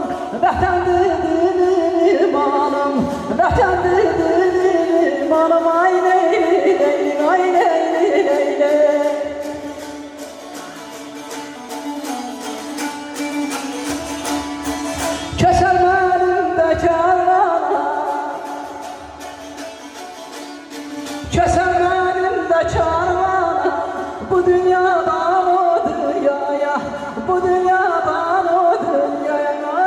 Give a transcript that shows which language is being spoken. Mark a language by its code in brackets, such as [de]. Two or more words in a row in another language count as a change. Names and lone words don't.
[az] Vətəndir dilim imanım, vətəndir dilim imanım. Ay leyli leyli, ay leyli leyli. Kəsər mənim də kərvana, [tr] keser benim de çarvanım. [az] Bu dünyadan o dünyaya, bu dünyadan o dünyaya.